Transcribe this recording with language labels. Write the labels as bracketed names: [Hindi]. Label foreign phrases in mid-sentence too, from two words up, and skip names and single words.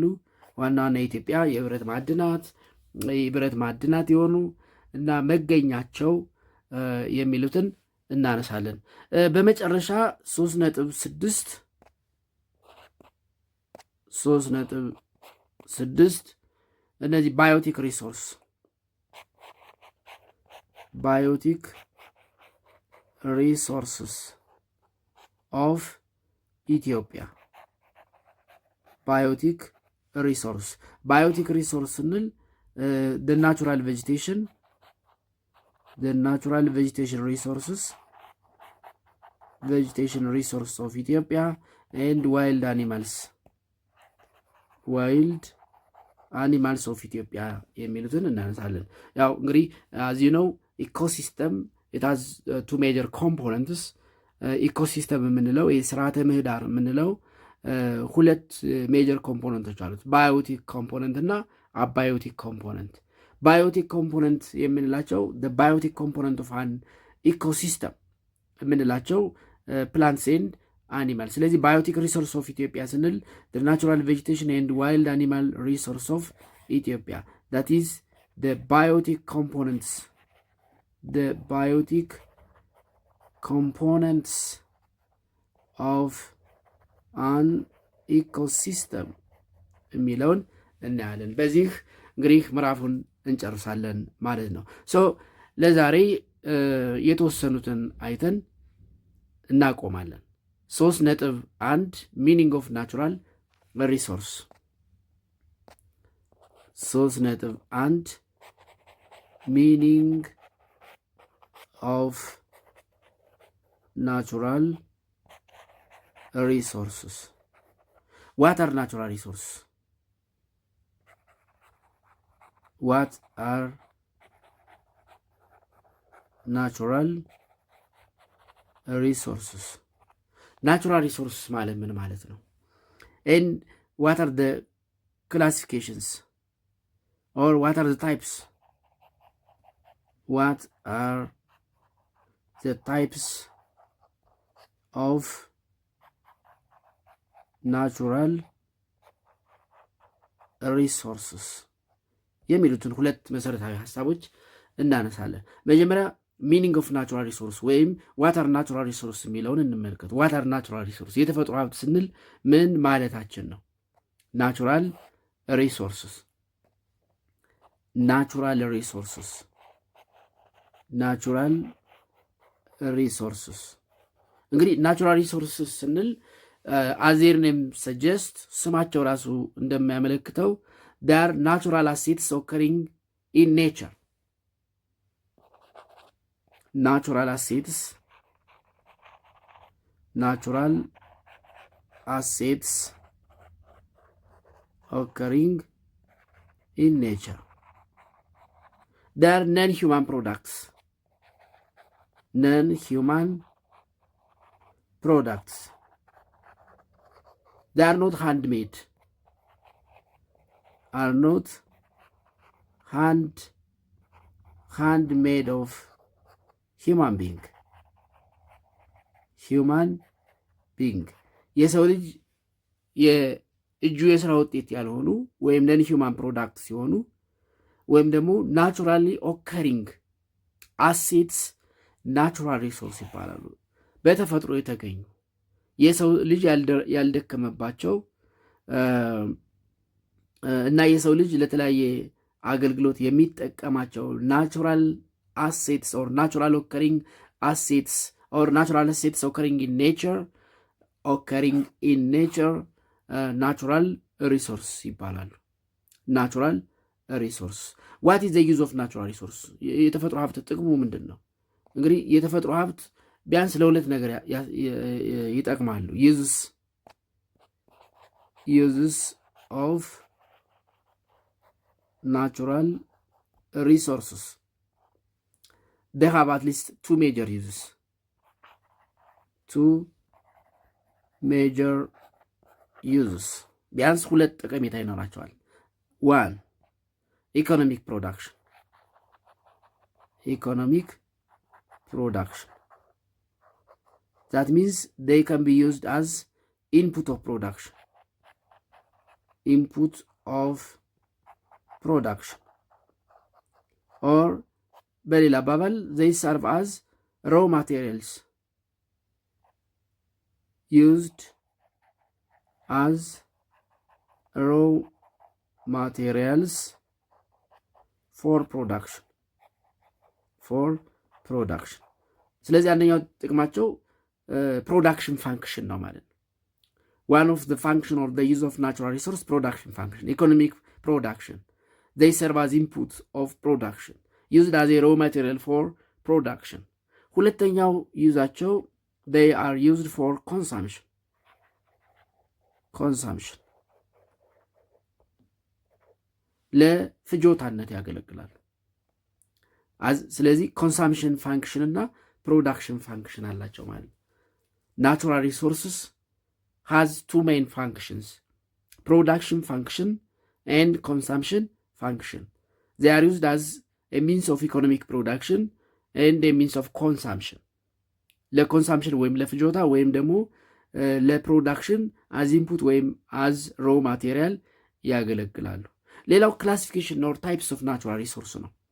[Amharic] ዋና ዋና የኢትዮጵያ የብረት ማዕድናት የሆኑ እና መገኛቸው የሚሉትን እናነሳለን። በመጨረሻ [English] 3.6 እነዚህ biotic resources of Ethiopia biotic ሪሶርስ ስንል the natural vegetation resource of Ethiopia and wild animals of Ethiopia [Amharic] የሚሉትን እናነሳለን። ያው እንግዲህ [English] as you know ecosystem it has two major components ኢኮሲስተም [Amharic] የምንለው የስርዓተ ምህዳር የምንለው ሁለት [English] major components አሉት፣ biotic component እና abiotic component. biotic component የምንላቸው biotic component of an ecosystem የምንላቸው plants and animal። ስለዚህ biotic resource of Ethiopia ስንል natural vegetation and wild animal resource of Ethiopia that is biotic components of an ecosystem [Amharic] የሚለውን እናያለን። በዚህ እንግዲህ ምዕራፉን እንጨርሳለን ማለት ነው። ለዛሬ የተወሰኑትን አይተን እናቆማለን። 3.1 [English] meaning of natural resource [Amharic] 3.1 [English] meaning of natural resources. What are natural resources? What are natural resources? Natural resources [Amharic] ማለት ምን ማለት ነው? [English] And what are the classifications or what are the types what are the types of natural resources [Amharic] የሚሉትን ሁለት መሰረታዊ ሐሳቦች እናነሳለን። መጀመሪያ [English] meaning of natural resource [Amharic] ወይም [English] water natural resource [Amharic] የሚለውን እንመልከት። [English] water natural resource [Amharic] የተፈጥሮ ሀብት ስንል ምን ማለታችን ነው? [English] natural resources natural resources natural resources እንግዲህ natural resources ስንል as their name suggest [Amharic] ስማቸው ራሱ እንደሚያመለክተው [English] their natural assets occurring in nature natural assets occurring in nature. They are non-human products. They are not handmade. Handmade of human being [Amharic] የሰው ልጅ የእጁ የስራ ውጤት ያልሆኑ ወይም [English] non human product [Amharic] ሲሆኑ ወይም ደግሞ [English] naturally occurring assets natural resource [Amharic] ይባላሉ። በተፈጥሮ የተገኙ የሰው ልጅ ያልደከመባቸው እና የሰው ልጅ ለተለያየ አገልግሎት የሚጠቀማቸው [English] ናቹራል assets or natural occurring assets or natural assets occurring in nature natural resource ይባላሉ። natural resource what is the use of natural resource? [Amharic] የተፈጥሮ ሀብት ጥቅሙ ምንድን ነው? እንግዲህ የተፈጥሮ ሀብት ቢያንስ ለሁለት ነገር ይጠቅማሉ። [English] uses of natural resources they have at least two major uses. [Amharic] ቢያንስ ሁለት ጠቀሜታ ይኖራቸዋል። [English] one economic production that means they can be used as input of production or [Amharic] በሌላ አባባል [English] they serve as raw materials used as raw materials for production [Amharic] ስለዚህ አንደኛው ጥቅማቸው [English] production function [Amharic] ነው ማለት ነው። [English] one of the function or the use of natural resource production function economic production they serve as input of production used as a raw material for production [Amharic] ሁለተኛው ዩዛቸው [English] they are used for consumption [Amharic] ለፍጆታነት ያገለግላሉ። ስለዚህ [English] consumption function [Amharic] እና [English] production function [Amharic] አላቸው ማለት ነው። [English] natural resources has two main functions production function and consumption function they are used as a means of economic production and a means of consumption [Amharic] ለኮንሳምፕሽን ወይም ለፍጆታ ወይም ደግሞ ለፕሮዳክሽን [English] as input ወይም as raw material [Amharic] ያገለግላሉ። ሌላው [English] classification or types of natural resource ነው።